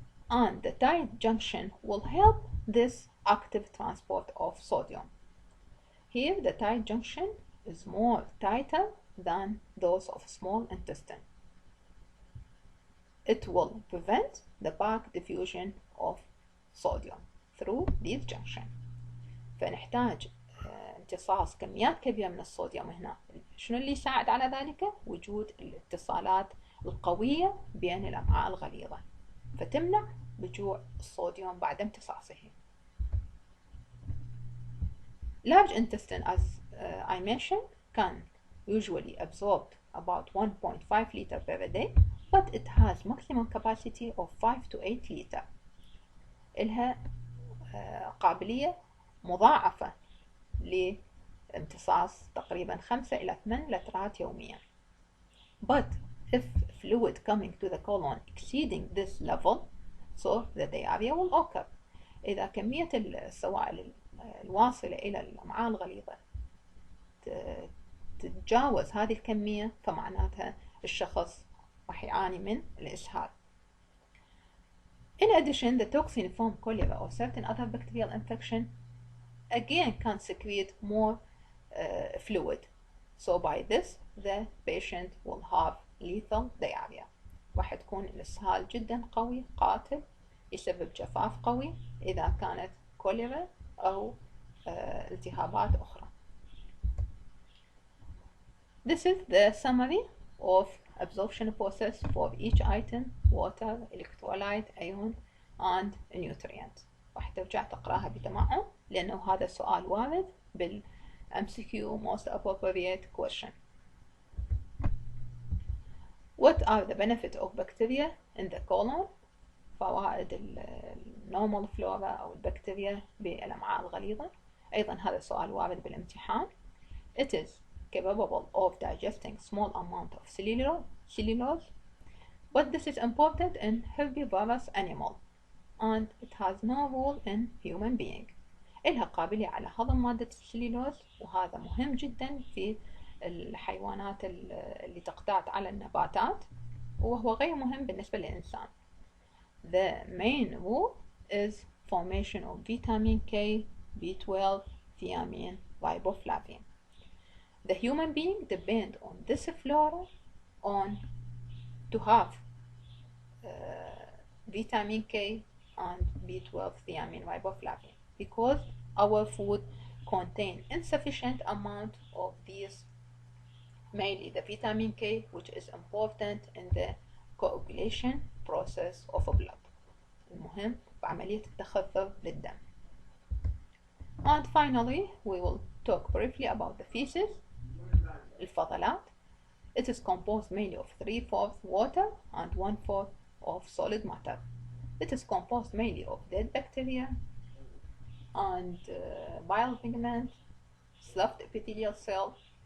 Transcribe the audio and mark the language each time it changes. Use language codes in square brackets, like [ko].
[en] and the tight junction will help this active transport of sodium. Here the tight junction is more tighter than those of small intestine. It will prevent the back diffusion of sodium through this junction. [ar] فنحتاج امتصاص كميات كبيرة من الصوديوم هنا. شنو اللي يساعد على ذلك؟ وجود الاتصالات القوية بين الأمعاء الغليظة، فتمنع رجوع الصوديوم بعد امتصاصه. [en] Large intestine, as I mentioned, can usually absorb about 1.5 liter per day, but it has maximum capacity of 5 to 8 liter. [ar] إلها قابلية مضاعفة لامتصاص تقريبا 5 إلى 8 لترات يوميا. [en] But if fluid coming to the colon exceeding this level, so the diarrhea will occur. [ar] إذا كمية السوائل الواصلة إلى الأمعاء الغليظة تتجاوز هذه الكمية، فمعناتها الشخص راح يعاني من الإسهال. [en] In addition, the toxin from cholera or certain other bacterial infection again can secrete more fluid. So by this, the patient will have lethal diarrhea. [ar] راح تكون الإسهال جدا قوي قاتل، يسبب جفاف قوي إذا كانت كوليرا أو التهابات أخرى. [en] This is the summary of absorption process for each item: water, electrolyte, ion and nutrient. [ar] راح ترجع تقراها بتمعن لأنه هذا سؤال وارد بال MCQ [en] most appropriate question. What are the benefits of bacteria in the colon? [ar] فوائد النورمال فلورا أو البكتيريا بالأمعاء الغليظة. أيضا هذا سؤال وارد بالامتحان. [en] It is capable of digesting small amount of cellulose, but this is important in herbivorous animal and it has no role in human being. [ar] إلها قابلية على هضم مادة السليلوز، وهذا مهم جدا في الحيوانات اللي تقتات على النباتات، وهو غير مهم بالنسبة للإنسان. [en] The main role is formation of vitamin K, B12, thiamine, riboflavin. The human being depend on this flora to have vitamin K and B12, thiamine, riboflavin, because our food contain insufficient amount of these, mainly the vitamin K, which is important in the coagulation process of blood. [ar] المهم بعملية التخثر للدم. [en] And finally, we will talk briefly about the feces. [ar] الفضلات. [en] It is composed mainly of 3/4 water and 1/4 of solid matter. It is composed mainly of dead bacteria and bile pigment, sloughed epithelial cell.